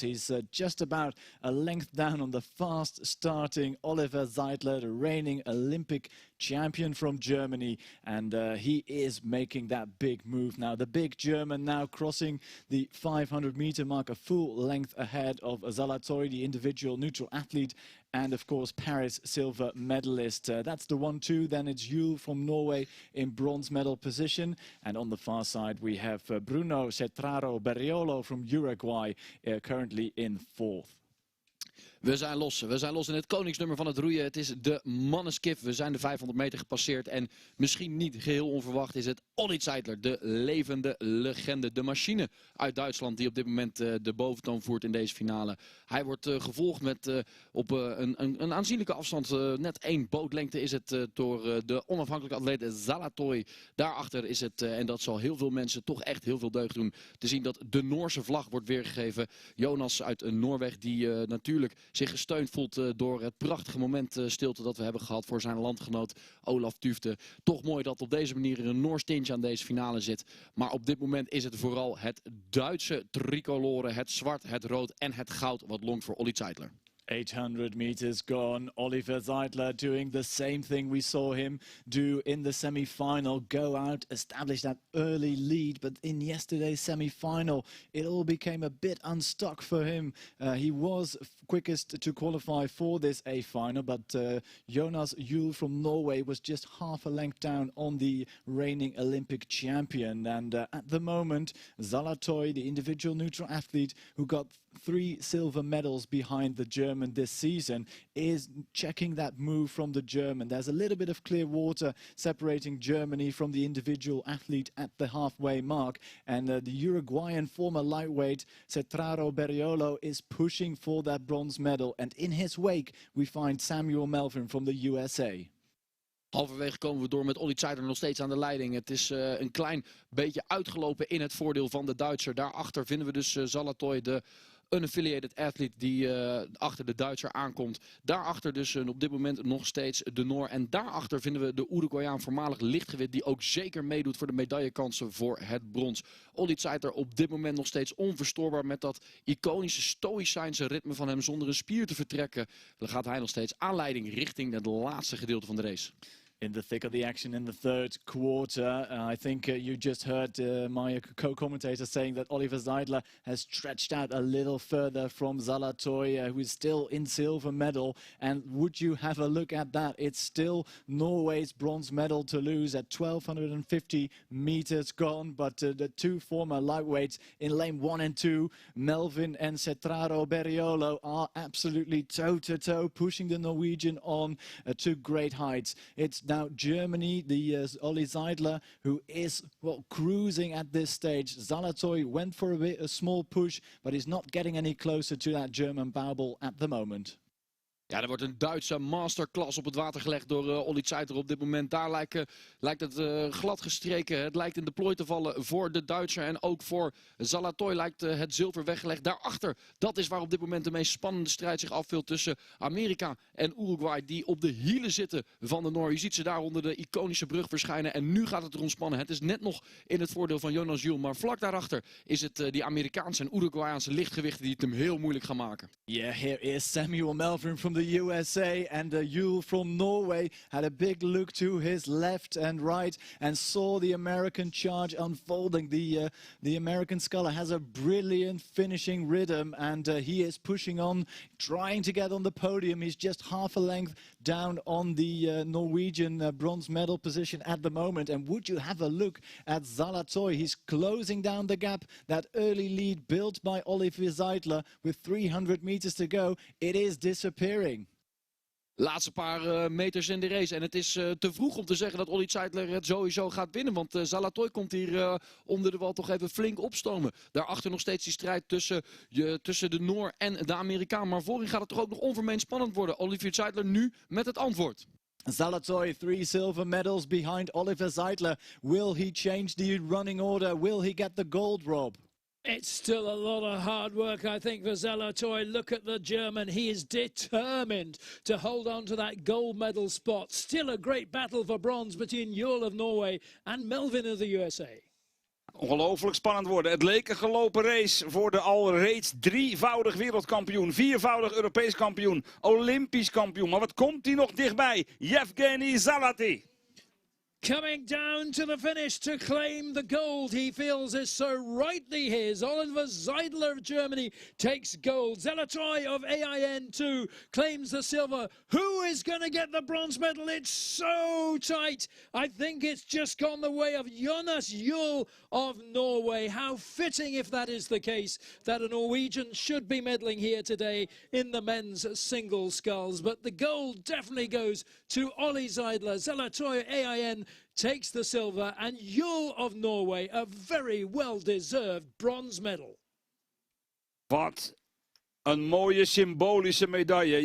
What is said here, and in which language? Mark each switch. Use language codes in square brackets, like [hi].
[en] He's just about a length down on the fast starting Oliver Zeidler, the reigning Olympic champion from Germany, and he is making that big move now. The big German now crossing the 500-meter mark, a full length ahead of Zalatoy, the individual neutral athlete, and of course Paris silver medalist. That's the 1-2. Then it's Juel from Norway in bronze medal position, and on the far side we have Bruno Cetraro Berriolo from Uruguay, currently in 4th. [nl] We zijn los in het koningsnummer van het roeien. Het is de mannenskif. We zijn de 500 meter gepasseerd. En misschien niet geheel onverwacht is het Olli Zeidler, de levende legende. De machine uit Duitsland die op dit moment de boventoon voert in deze finale. Hij wordt gevolgd met op een aanzienlijke afstand. Net 1 bootlengte is het door de onafhankelijke atleet Zalatoy. Daarachter is het, en dat zal heel veel mensen toch echt heel veel deugd doen, te zien dat de Noorse vlag wordt weergegeven. Jonas uit Noorwegen die natuurlijk zich gesteund voelt door het prachtige moment stilte dat we hebben gehad voor zijn landgenoot Olaf Tufte. Toch mooi dat op deze manier een Noors tintje aan deze finale zit. Maar op dit moment is het vooral het Duitse tricolore, het zwart, het rood en het goud wat longt voor Olli Zeidler. [en] 800 meters gone. Oliver Zeidler doing the same thing we saw him do in the semi-final. Go out, establish that early lead. But in yesterday's semi-final, it all became a bit unstuck for him. He was quickest to qualify for this A-final, but Jonas Juul from Norway was just half a length down on the reigning Olympic champion. And at the moment, Zalatoy, the individual neutral athlete who got 3 silver medals behind the German this season, is checking that move from the German. There's a little bit of clear water separating Germany from the individual athlete at the halfway mark. And the Uruguayan former lightweight Cetraro Berriolo is pushing for that bronze medal. And in his wake, we find Samuel Melvin from the USA. [nl] Halverwege komen we door met Olli Zeidler nog steeds aan de leiding. Het is een klein beetje uitgelopen in het voordeel van de Duitser. Daarachter vinden we dus Zalatoy, de [en] unaffiliated athlete [nl] die achter de Duitser aankomt. Daarachter dus op dit moment nog steeds de Noor. En daarachter vinden we de Uruguayaan voormalig lichtgewicht die ook zeker meedoet voor de medaillekansen voor het brons. Olli Zeidler op dit moment nog steeds onverstoorbaar met dat iconische stoïcijnse ritme van hem zonder een spier te vertrekken. Dan gaat hij nog steeds aanleiding richting het laatste gedeelte van de race. [en] In the thick of the action in the third quarter. I think you just heard my co-commentator saying that Oliver Zeidler has stretched out a little further from Zalatoy, who is still in silver medal. And would you have a look at that? It's still Norway's bronze medal to lose at 1250 meters gone. But the 2 former lightweights in lane 1 and 2, Melvin and Cetraro Berriolo, are absolutely toe-to-toe, pushing the Norwegian on to great heights. It's now Germany, the Olli Zeidler, who is cruising at this stage. Zalatoy went for a small push, but is not getting any closer to that German Baubel at the moment. [nl] Ja, er wordt een Duitse masterclass op het water gelegd door Olli Zeidler op dit moment. Daar lijkt het glad gestreken. Het lijkt in de plooi te vallen voor de Duitser. En ook voor Zalatoy lijkt het zilver weggelegd. Daarachter, dat is waar op dit moment de meest spannende strijd zich afspeelt tussen Amerika en Uruguay. Die op de hielen zitten van de Noor. Je ziet ze daar onder de iconische brug verschijnen. En nu gaat het erom spannen. Het is net nog in het voordeel van Jonas Juul. Maar vlak daarachter is het die Amerikaanse en Uruguayaanse lichtgewichten die het hem heel moeilijk gaan maken. [en] Yeah, here is Samuel Melvin from the USA, and Juul from Norway had a big look to his left and right and saw the American charge unfolding. The American sculler has a brilliant finishing rhythm, and he is pushing on, trying to get on the podium. He's just half a length down on the Norwegian bronze medal position at the moment. And would you have a look at Zalatoy? He's closing down the gap, that early lead built by Oliver Zeidler with 300 meters to go. It is disappearing. [nl] Laatste paar meters in de race. En het is te vroeg om te zeggen dat Olli Zeidler het sowieso gaat winnen. Want Zalatoy komt hier onder de wal toch even flink opstomen. Daarachter nog steeds die strijd tussen de Noor en de Amerikaan. Maar voorin gaat het toch ook nog onvermeend spannend worden. Oliver Zeidler nu met het antwoord. [en] Zalatoy, 3 silver medals behind Oliver Zeidler. Will he change the running order? Will he get the gold, Rob? It's still a lot of hard work, I think, for Zalatoy. Look at the German. He is determined to hold on to that gold medal spot. Still a great battle for bronze between Juul of Norway and Melvin of the USA. [nl] Ongelooflijk spannend worden. Het leek een gelopen race voor de al reeds 3-voudig wereldkampioen, 4-voudig Europees kampioen, Olympisch kampioen. Maar wat komt hij nog dichtbij? Yevgeny Zalaty. [en] Coming down to the finish to claim the gold he feels is so rightly his. Oliver Seidler of Germany takes gold. Zelatroy of AIN2 claims the silver. Who is going to get the bronze medal? It's so tight. I think it's just gone the way of Jonas Juul of Norway. How fitting, if that is the case, that a Norwegian should be medaling here today in the men's single sculls. But the gold definitely goes to Ollie Seidler. Zelatroy AIN takes the silver, and Juul of Norway a very well-deserved bronze medal. [nl] Wat een mooie symbolische medaille.